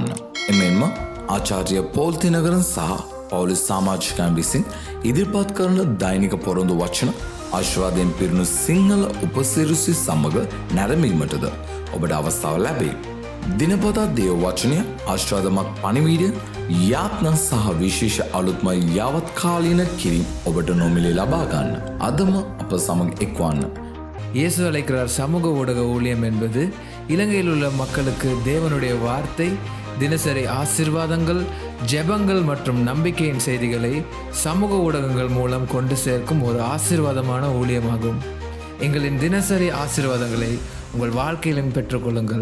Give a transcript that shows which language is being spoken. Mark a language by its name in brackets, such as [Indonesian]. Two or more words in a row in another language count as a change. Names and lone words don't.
[Sinhala] එමෙන්ම ආචාර්ය පෝල් තිනකරන් සහ පවුලේ සමාජිකයන් විසින් ඉදිරිපත් කරන දෛනික පොරොන්දු වචන ආශිර්වාදයෙන් පිරුණු සිංහල උපසිරසි සමග නැරඹීමටද ඔබට අවස්ථාව ලැබේ. දිනපතා දේව වචනය, ආශිර්වාදමත් පණිවිඩය, යාත්නා සහ විශේෂ අලුත්ම යාවත් කාලීන කිරීම ඔබට නොමිලේ ලබා ගන්න අදම අප සමග එක්වන්න. [Tamil] இயேசு அழைக்கிறார் சமூக ஊடக ஊழியம் என்பது இலங்கையில் உள்ள மக்களுக்கு தேவனுடைய வார்த்தை, தினசரி ஆசீர்வாதங்கள், ஜெபங்கள் மற்றும் நம்பிக்கையின் செய்திகளை சமூக ஊடகங்கள் மூலம் கொண்டு சேர்க்கும் ஒரு ஆசீர்வாதமான ஊழியமாகும். எங்களின் தினசரி ஆசீர்வாதங்களை உங்கள் வாழ்க்கையிலும் பெற்றுக்கொள்ளுங்கள்.